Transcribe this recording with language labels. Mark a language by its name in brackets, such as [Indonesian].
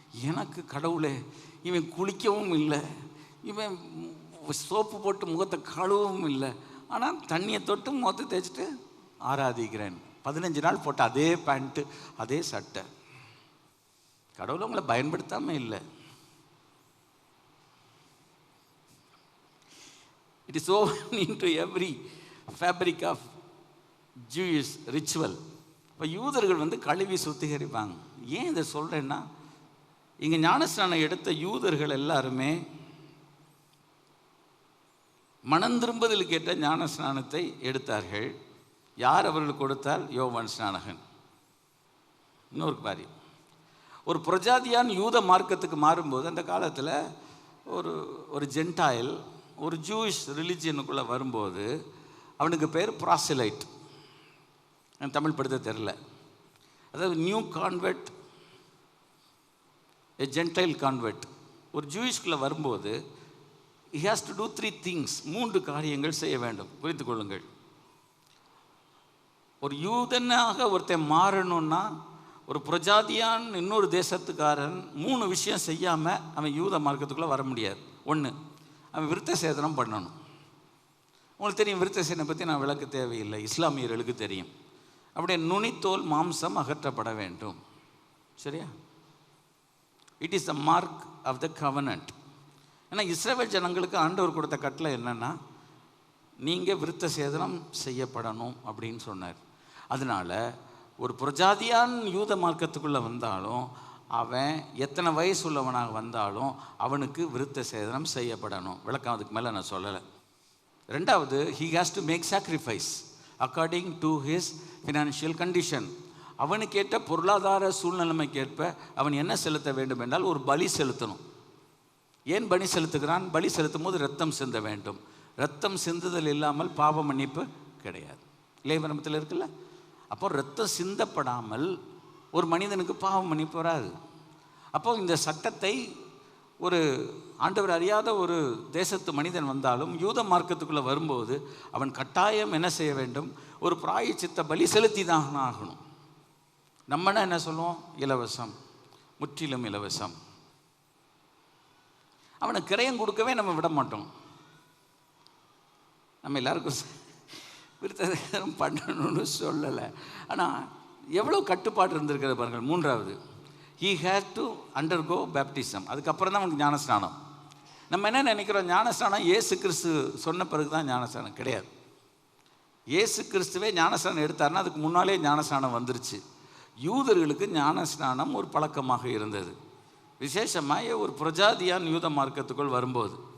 [Tamil] எனக்கு கடவுளே, இவன் குளிக்கவும் இல்லை, இவன் சோப்பு போட்டு முகத்தை கழுவவும் இல்லை, ஆனால் தண்ணியை தொட்டு முகத்தை தேய்ச்சிட்டு ஆராதிக்கிறேன். 15 நாள் போட்ட அதே பேண்ட்டு அதே சட்டை. கடவுளை உங்களை பயன்படுத்தாமல் இல்லை. [English] It is woven into every fabric of Jewish ritual. [Tamil] இப்போ யூதர்கள் வந்து கழுவி சுத்திகரிப்பாங்க. ஏன் இதை சொல்கிறேன்னா, இங்கே ஞானஸ்நானம் எடுத்த யூதர்கள் எல்லாருமே மனம் திரும்புதலுக்கு ஏற்ற ஞானஸ்நானத்தை எடுத்தார்கள். யார் அவர்களுக்கு கொடுத்தால்? யோவான் ஸ்நானகன். இன்னொரு காரியம், ஒரு புரஜாதியான் யூத மார்க்கத்துக்கு மாறும்போது அந்த காலத்தில் ஒரு ஜென்டாயில் ஒரு ஜூயிஷ் ரிலிஜியனுக்குள்ளே வரும்போது அவனுக்கு பேர் ப்ராசிலைட். எனக்கு தமிழ் படுத்த தெரில. [English] அதாவது new convert, a gentile convert. [Tamil] ஒரு ஜூயிஷ்குள்ளே வரும்போது [English] he has to do 3 things. [Tamil] 3 காரியங்கள் செய்ய வேண்டும். புரிந்து கொள்ளுங்கள். ஒரு யூதனாக ஒருத்தன் மாறணும்னா, ஒரு புரஜாதியான் இன்னொரு தேசத்துக்காரன் 3 விஷயம் செய்யாமல் அவன் யூத மார்க்கத்துக்குள்ளே வர முடியாது. 1, அவன் விருத்த சேதனம் பண்ணணும். உங்களுக்கு தெரியும், விருத்த சேதனை பற்றி நான் விளக்க தேவையில்லை, இஸ்லாமியர்களுக்கு தெரியும். அப்படியே நுனித்தோல் மாம்சம் அகற்றப்பட வேண்டும். சரியா? [English] It is the mark of the covenant. [Tamil] ஏன்னா இஸ்ரவேல் ஜனங்களுக்கு ஆண்டவர் கொடுத்த கட்டளை என்னென்னா, நீங்கள் விருத்த சேதனம் செய்யப்படணும் அப்படின்னு சொன்னார். அதனால் ஒரு புரஜாதியான் யூத மார்க்கத்துக்குள்ளே வந்தாலும், அவன் எத்தனை வயசு உள்ளவனாக வந்தாலும் அவனுக்கு விருத்த சேதனம் செய்யப்படணும். விளக்கம் அதுக்கு மேலே நான் சொல்லலை. [English] 2வது, he has to make sacrifice according to his financial condition. [Tamil] அவனுக்கேற்ற பொருளாதார சூழ்நிலைமைக்கேற்ப அவன் என்ன செலுத்த வேண்டும் என்றால் ஒரு பலி செலுத்தணும். ஏன் பலி செலுத்துகிறான்? பலி செலுத்தும் போது ரத்தம் சிந்த வேண்டும். ரத்தம் சிந்துதல் இல்லாமல் பாவ மன்னிப்பு கிடையாது. லேவியத்தில் இருக்குல்ல. அப்போ ரத்தம் சிந்தப்படாமல் ஒரு மனிதனுக்கு பாவ மன்னிப்பு வராது. அப்போ இந்த சட்டத்தை ஒரு ஆண்டவர் அறியாத ஒரு தேசத்து மனிதன் வந்தாலும் யூத மார்க்கத்துக்குள்ளே வரும்போது அவன் கட்டாயம் என்ன செய்ய வேண்டும்? ஒரு பிராயச்சித்த பலி செலுத்தி தான் ஆகணும். நம்மனா என்ன சொல்லுவோம்? இலவசம், முற்றிலும் இலவசம். அவனுக்கு கிரயம் கொடுக்கவே நம்ம விட மாட்டோம். நம்ம எல்லாருக்கும் விருத்தம் பண்ணணும்னு சொல்லலை. ஆனால் எவ்வளோ கட்டுப்பாடு இருந்திருக்கிறது பாருங்கள். [English] 3வது, he had to undergo baptism. [Tamil] அதுக்கப்புறம் தான் அவனுக்கு ஞானஸ்நானம். நம்ம என்ன நினைக்கிறோம்? ஞானஸ்நானம் இயேசு கிறிஸ்து சொன்ன பிறகு தான் ஞானஸ்நானம். கிடையாது. இயேசு கிறிஸ்துவே ஞானஸ்நானம் எடுத்தாருன்னா அதுக்கு முன்னாலே ஞானஸ்நானம் வந்துருச்சு. யூதர்களுக்கு ஞானஸ்நானம் ஒரு பழக்கமாக இருந்தது, விசேஷமாக ஒரு புரஜாதியான் யூத மார்க்கத்துக்குள் வரும்போது.